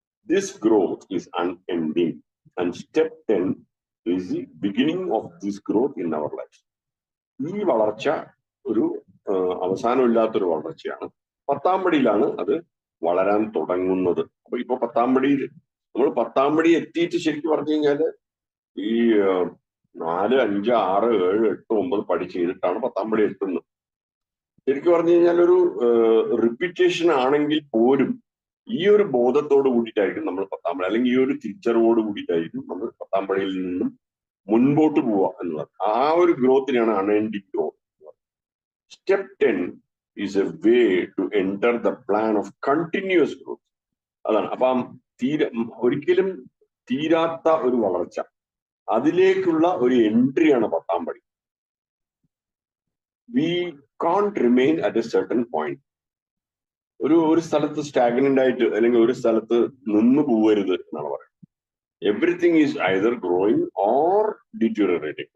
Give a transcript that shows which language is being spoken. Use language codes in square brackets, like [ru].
[en] This growth is unending, and step 10 is the beginning of this growth in our lives. [ml] ഈ വളർച്ച ഒരു അവസാനമില്ലാത്തൊരു വളർച്ചയാണ്. 10-ാം പടിയിലാണ് അത് വളരാൻ തുടങ്ങുന്നത്. അപ്പൊ ഇപ്പൊ 10-ാം പടിയിൽ നമ്മൾ 10-ാം പടി എത്തിയിട്ട് ശരിക്കും പറഞ്ഞു കഴിഞ്ഞാല് ഈ 4, 5, 6, 7, 8, 9 പടി ചെയ്തിട്ടാണ് 10-ാം പടി എത്തുന്നത്. ശരിക്കും പറഞ്ഞു കഴിഞ്ഞാൽ ഒരു റിപ്പീറ്റേഷൻ ആണെങ്കിൽ പോലും ഈ ഒരു ബോധത്തോട് കൂടിയിട്ടായിരിക്കും നമ്മൾ 10-ാം പടി, അല്ലെങ്കിൽ ഈ ഒരു തിരിച്ചറിവോട് കൂടിയിട്ടായിരിക്കും നമ്മൾ 10-ാം പടിയിൽ നിന്നും മുൻപോട്ട് പോവുക എന്നുള്ളത്. ആ ഒരു ഗ്രോത്തിനാണ് unending growth. [en] Step 10 is a way to enter the plan of continuous growth. [ml] അതാണ്. അപ്പം ഒരിക്കലും തീരാത്ത ഒരു വളർച്ച, അതിലേക്കുള്ള ഒരു എൻട്രിയാണ് 10-ാം പടി. [en] We can't remain at a certain point. [ml] ഒരു സ്ഥലത്ത് സ്റ്റാഗ്നന്റ് ആയിട്ട് അല്ലെങ്കിൽ ഒരു സ്ഥലത്ത് നിന്ന് പോവരുത് എന്നാണ് പറയുന്നത്. [en] Everything is either growing or deteriorating.